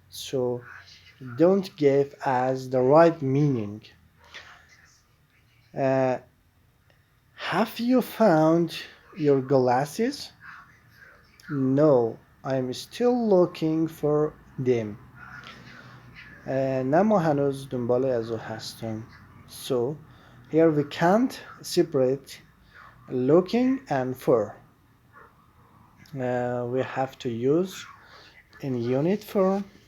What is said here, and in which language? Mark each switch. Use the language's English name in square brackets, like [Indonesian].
[English] So don't give as the right meaning. Have you found your glasses? No, I'm still looking for them. [Persian] نه ما هنوز دنبال ازو هستم. [English] So here we can't separate looking and for. We have to use in unit form.